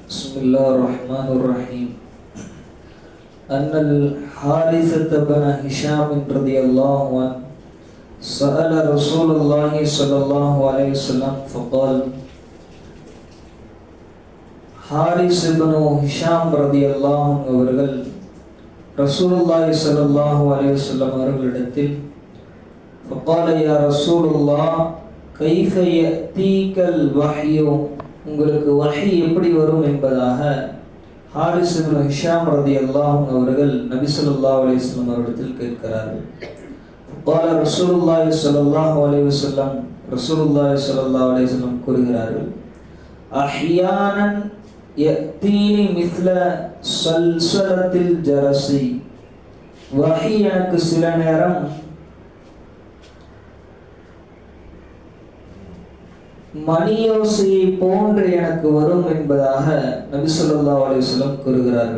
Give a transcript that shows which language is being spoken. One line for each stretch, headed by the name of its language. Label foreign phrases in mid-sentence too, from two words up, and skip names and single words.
Arabic: بسم الله الرحمن الرحيم. أن الحارثة بن هشام رضي الله عنه سأل رسول الله صلى الله عليه وسلم فقال
Tamil: ஹாரிஸ் இப்னு ஹிஷாம்
Arabic: رضي الله عنه
Tamil: அவர்கள் ரசூலுல்லாஹி
Arabic: صلى الله عليه وسلم
Tamil: அவர்களிடத்தில்
Arabic: فقال يا رسول الله كيف يأتيك الوحي,
Tamil: உங்களுக்கு வஹி எப்படி வரும் என்பதாக ஹாரிஸ் இப்னு ஹிஷாம்
Arabic: رضي الله عنه
Tamil: அவர்கள் நபி
Arabic: صلى الله عليه وسلم
Tamil: அவர்களிடத்தில் கேட்கிறார்கள்.
Arabic: قال رسول الله صلى الله عليه وسلم,
Tamil: ரசூலுல்லாஹி
Arabic: صلى الله عليه وسلم
Tamil: கூறுகிறார்கள்,
Arabic: أحيانا يأتيني مثل صلصلة الجرس,
Tamil: வஹி எனக்கு சில நேரம் மணியோசையை போன்று எனக்கு வரும் என்பதாக நபி
Arabic: صلى الله عليه وسلم
Tamil: கூறுகிறார்கள்.